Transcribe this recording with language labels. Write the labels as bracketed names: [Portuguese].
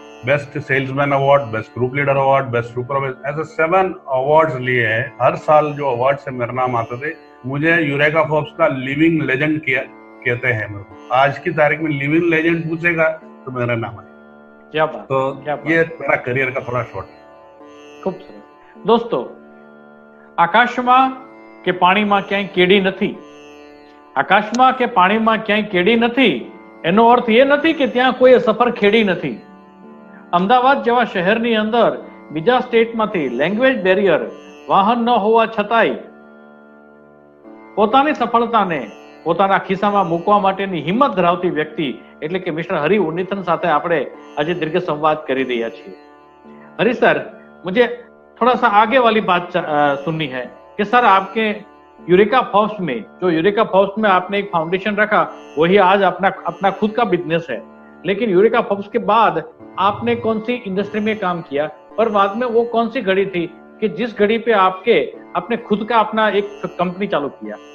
[Hindi] Best salesman award, best group leader award, best supervisor, ऐसे 7 awards लिए हैं। हर साल जो अवार्ड से मेरा नाम आते थे, मुझे यूरेका फोर्ब्स का लिविंग लेजेंड कहते हैं। मेरे को आज की तारीख में लिविंग लेजेंड पूछेगा तो मेरा नाम है। क्या बात। तो क्या बात। ये मेरा करियर का थोड़ा शॉर्ट है। [Gujarati] खूब सरस। दोस्तों, આકાશમાં કે પાણીમાં ક્યાંય કેડી નથી, આકાશમાં કે પાણીમાં ક્યાંય કેડી નથી, એનો અર્થ એ નથી કે ત્યાં કોઈ સફર ખેડી નથી. અમદાવાદ જેવા શહેરની અંદર બીજા સ્ટેટમાંથી લેંગ્વેજ બેરિયર, વાહન ન હોવા છતાંય પોતાની સફળતાને પોતાના ખિસ્સામાં મૂકવા માટેની હિંમત ધરાવતી વ્યક્તિ એટલે કે મિસ્ટર હરિ ઉન્નીથન સાથે આપણે આજે દીર્ઘ संवाद કરી રહ્યા છીએ. [Hindi] हरि सर, मुझे थोड़ा सा आगे वाली बात सुननी है कि सर आपके यूरेका फोर्ब्स में, जो यूरेका फोर्ब्स में आपने एक फाउंडेशन रखा, वही आज अपना खुद का बिजनेस है। लेकिन यूरेका फोर्ब्स के बाद आपने कौन सी इंडस्ट्री में काम किया और बाद में वो कौन सी घड़ी थी कि जिस घड़ी पे आपने खुद का अपना एक कंपनी चालू किया?